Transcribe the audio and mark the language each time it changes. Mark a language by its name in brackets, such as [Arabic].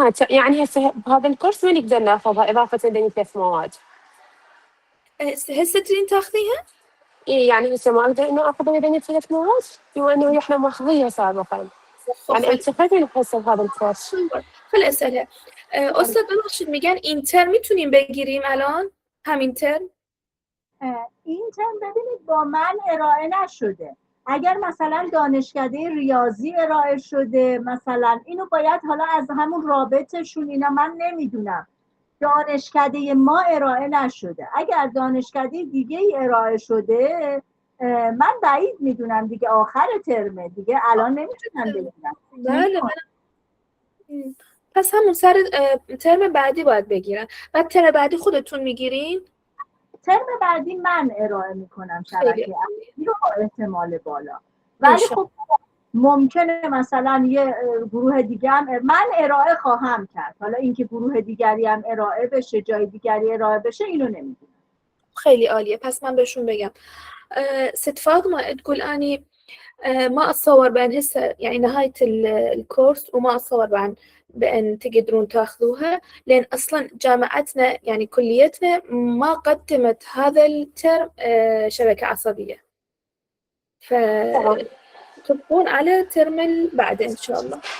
[Arabic] يعني هسه بهذا الكورس ما نقدر ناخذها إضافة لنا 3 مواد. هسه تريد تاخذيها؟ إيه يعني هسه ما أقدر إنه آخذها إذا 3 مواد بما إنه إحنا ماخذيها سابقا. يعني أنت خلينا نحسب هذا الكورس. خلي أسألها. [Persian] أستاذ ببخشید میگن این ترم میتونیم بگیریم الان؟ همین ترم؟ این ترم ببینید با من ارائه نشده. اگر مثلا دانشکده ریاضی ارائه شده مثلا اینو باید حالا از همون رابطشون اینا من نمیدونم. دانشکده ما ارائه نشده. اگر دانشکده دیگه ای ارائه شده من بعید میدونم دیگه آخر ترمه دیگه الان نمیتونم بگیرم. بله. پس همون سر ترم بعدی باید بگیرن. بعد ترم بعدی خودتون میگیرین؟ ترم بعدی من ارائه میکنم شبکه عصبی رو با احتمال بالا. ولی خب ممکنه مثلا یه گروه دیگه هم من ارائه خواهم کرد. حالا اینکه گروه دیگری هم ارائه بشه جای دیگری ارائه بشه اینو نمیدونم. خیلی عالیه. پس من بهشون بگم. [Arabic] ست فاطمة تقول أني ما أتصور بأن هسه يعني نهاية الكورس وما أتصور بأن تقدرون تاخذوها لأن أصلا جامعتنا يعني كليتنا ما قدمت هذا الترم شبكة عصبية فتبقون على ترم بعد إن شاء الله.